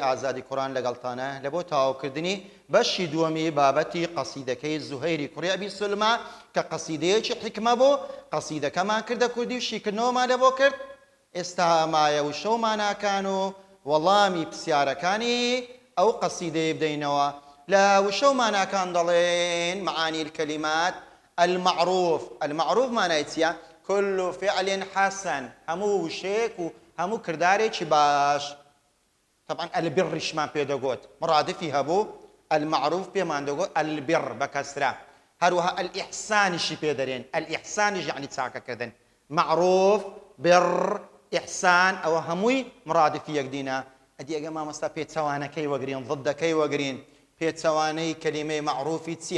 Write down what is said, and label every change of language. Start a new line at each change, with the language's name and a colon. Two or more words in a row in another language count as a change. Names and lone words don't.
Central Kurdish: ئازادی کوڕان لەگەڵتانە لە بۆ تاواوکردنی بەشی دووەمی بابەتی قەسیدەکەی زوهەیری کوڕی ئەبی سولما کە قەسیدەیەکی حکمە بۆ قەسیدەکەمان کردە کوردی و شیکردنەوەمان لە بۆ کرد ئێستا مایە و شەوماناکان و وەڵامی پرسیارەکانی ئەو قەسیدەیە بدەینەوە لە وشەوماناکان دەڵێن
Arabic: معانی الكلمات المعروف
Central Kurdish: المعروف معنای چییە؟
Arabic: كل فعل حسن
Central Kurdish: هەموو وشەیەک و هەموو کردارێکی باش طبعا البرشمان پێ دەگوت مرادفی هەبوو المعروف پێمان دەگوت البر بەکەسرە هەروەها الإحسانیشی پێ دەرێن الإحسانیش یعنی چاکەکردن
Arabic: معروف بر إحسان
Central Kurdish: ئەوە هەمووی مرادفی یەکدینە ئەدی ئەگە مامۆستا پێچەوانەکەی وەگرین ضدەکەی وەگرین پێچەوانەی کەلیمەی معروفی چییە؟